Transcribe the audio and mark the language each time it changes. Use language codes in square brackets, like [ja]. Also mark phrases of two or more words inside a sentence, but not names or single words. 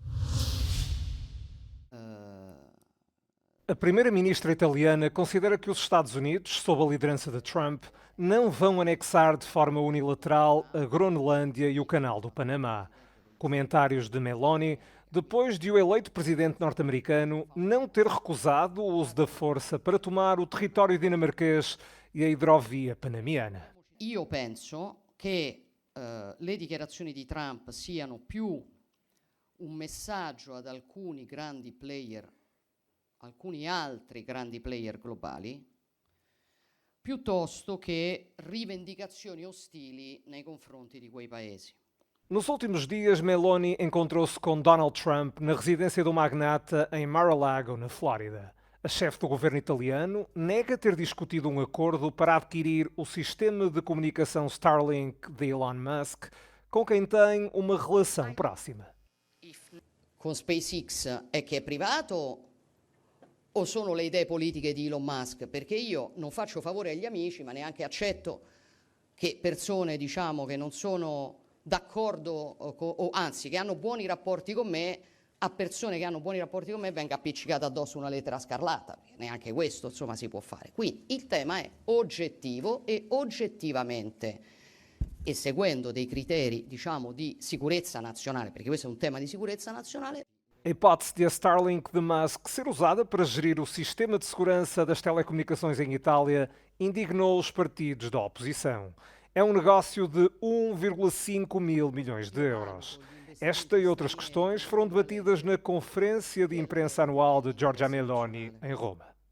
[pt] A primeira-ministra italiana considera que os Estados Unidos, sob a liderança de Trump, não vão anexar de forma unilateral a Groenlândia e o Canal do Panamá. Comentários de Meloni depois de o eleito presidente norte-americano não ter recusado o uso da força para tomar o território dinamarquês e a hidrovia panamiana. [it] Io penso che le dichiarazioni di Trump siano più un messaggio ad alcuni grandi player, alcuni altri grandi player globali, piuttosto che rivendicazioni ostili nei confronti di quei paesi. [pt] Nos últimos dias, Meloni encontrou-se com Donald Trump na residência do magnata em Mar-a-Lago, na Flórida. A chefe do governo italiano nega ter discutido um acordo para adquirir o sistema de comunicação Starlink de Elon Musk, com quem tem uma relação próxima. [it] Con SpaceX è che è privato o sono le idee politiche di Elon Musk? Perché io non faccio favore agli amici, ma neanche accetto che persone, diciamo, che non sono d'accordo o anzi che hanno buoni rapporti con me, a persone che hanno buoni rapporti con me venga appiccicata addosso una lettera scarlata, neanche questo insomma si può fare. Quindi il tema è oggettivo e oggettivamente e seguendo dei criteri diciamo di sicurezza nazionale, perché questo è un tema di sicurezza nazionale. [pt] A hipótese de a Starlink de Musk ser usada para gerir o sistema de segurança das telecomunicações em Itália indignou os partidos da oposição. É um negócio de 1,5 mil milhões de euros. Esta e outras questões foram debatidas na conferência de imprensa anual de Giorgia Meloni, em Roma.